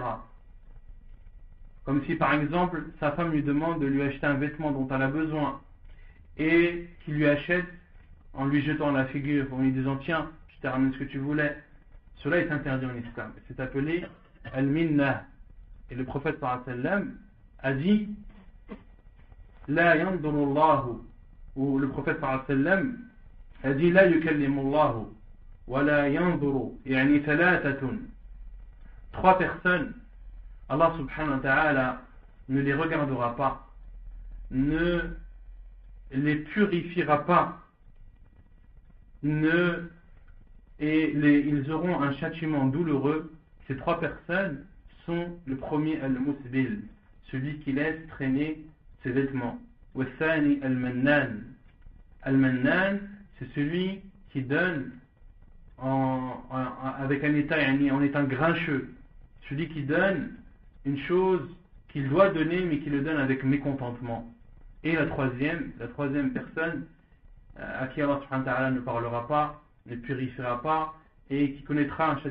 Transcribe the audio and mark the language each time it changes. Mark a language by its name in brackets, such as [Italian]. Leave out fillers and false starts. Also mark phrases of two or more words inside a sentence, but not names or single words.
[French] Comme si par exemple sa femme lui demande de lui acheter un vêtement dont elle a besoin, et qu'il lui achète en lui jetant la figure, en lui disant tiens, je t'ai ramené ce que tu voulais. Cela est interdit en islam, c'est appelé al-minna. Et le prophète [Arabic] صلى الله عليه وسلم [French] a dit [Arabic] لا ينظر الله, [French] ou le prophète [Arabic] صلى الله عليه وسلم [French] a dit [Arabic] لا يكلم الله ولا ينظر يعني ثلاثة, [French] 3 personnes, Allah [Arabic] سبحانه وتعالى [French] ne les regardera pas, ne les purifiera pas, ils auront un châtiment douloureux. Ces 3 personnes sont: le premier al-musbil, celui qui laisse traîner ses vêtements, [Arabic] والثاني المنان, [French] al-mannan c'est celui qui donne avec un état, en étant grincheux, celui qui donne une chose qu'il doit donner mais qui le donne avec mécontentement. Et la troisième personne à qui Allah [Arabic] سبحانه وتعالى [French] ne parlera pas, ne purifiera pas et qui connaîtra un